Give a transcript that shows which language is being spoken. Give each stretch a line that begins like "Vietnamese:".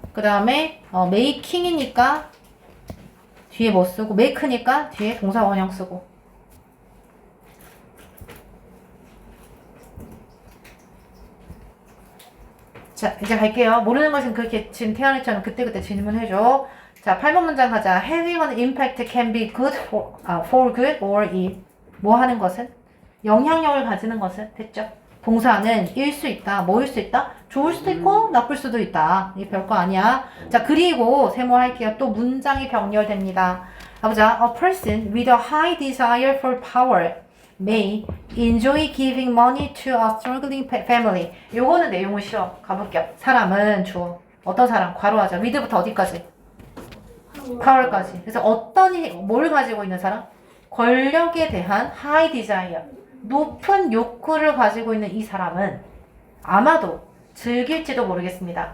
Korean: 그 다음에 making이니까 뒤에 뭐 쓰고, make니까 뒤에 동사 원형 쓰고. 자, 이제 갈게요. 모르는 것은 그렇게 지금 태연이처럼 그때그때 질문해줘. 자, 8번 문장 가자.
English: Having an impact can be good for good or ill.
Korean: 뭐 하는 것은? 영향력을 가지는 것은? 됐죠? 동사는 일 수 있다. 뭐일 수 있다? 좋을 수도 있고 나쁠 수도 있다. 이게 별거 아니야. 자, 그리고 세모할게요. 또 문장이 병렬됩니다. 가보자.
English: A person with a high desire for power may enjoy giving money to a struggling family.
Korean: 요거는 내용은 쉬워. 가볼게요. 사람은 주어. 어떤 사람? 괄호하자. with부터 어디까지? power까지. 그래서 뭘 가지고 있는 사람? 권력에 대한 high desire. 높은 욕구를 가지고 있는 이 사람은 아마도 즐길지도 모르겠습니다.